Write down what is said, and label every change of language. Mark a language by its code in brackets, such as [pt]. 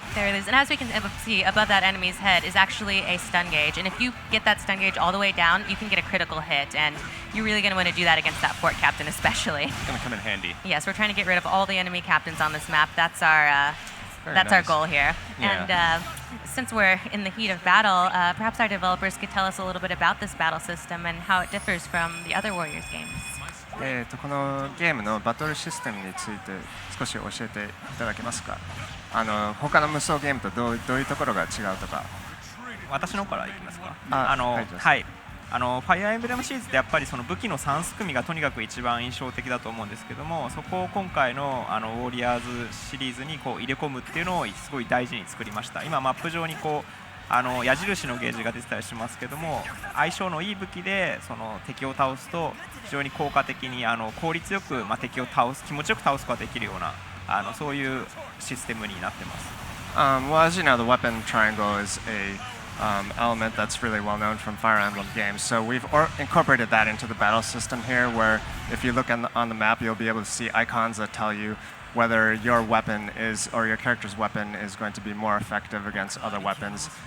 [en] There it is, and as we can see, above that enemy's head is actually a stun gauge, and if you get that stun gauge all the way down, you can get a critical hit, and you're really going to want to do that against that fort captain especially. It's going to come in handy. Yes, we're trying to get rid of all the enemy captains on this map. That's our our goal here. Yeah. And since we're in the heat of battle, perhaps our developers could tell us a little bit about this battle system and how it differs from the other Warriors games. [ja] このゲームのバトルシステムについて少し教えていただけますか。他の無双ゲームとどういうところが違うとか。私の方からいきますか。はい。ファイアーエンブレムシリーズってやっぱりその武器の3すくみがとにかく一番印象的だと思うんですけども、そこを今回のウォリアーズシリーズにこう入れ込むっていうのをすごい大事に作りました。今マップ上にこう矢印のゲージが出てたりしますけども、相性のいい武器でその敵を倒すと非常に効果的に効率よく、敵を気持ちよく倒すことができるようなそういうシステムになってます。 [en] Well, as you know, the weapon triangle is a element that's really well known from Fire Emblem games. So we've incorporated that into the battle system here, where if you look on the map, you'll be able to see icons that tell you whether your weapon is, or your character's weapon is going to be more effective against other weapons.